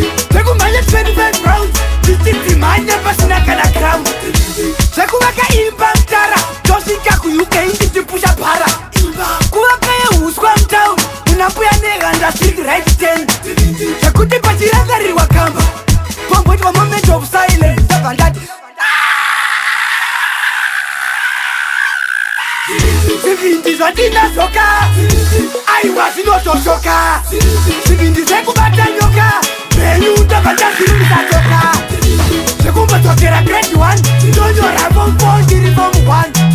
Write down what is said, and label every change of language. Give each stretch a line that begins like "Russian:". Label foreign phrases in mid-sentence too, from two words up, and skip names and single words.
Shona: Zvekumhanya twenty-five rounds, ndichiti mhanya pasina kana gram. Zvekuvaka imba mutara, ndosvika ku U K ndichipusha para. Kuvaka yeuswa mutown, muna mbuya nehanda street right ten. Zvekuti pachirangarirwa kamba, pomboti wa
English: moment of silence,
Shona: ndabva ndati, "Ah!" Zvivindi zvatinazvoka, aiwa, zvinotoshoka. Zvivindi zvekubata nyoka, Mhenyu ndobva ndazvirumbidza tsoka. Zvekumbodzokera
English: grade one,
Shona: ndonyora
English: form four,
Shona: ndiri
English: form one.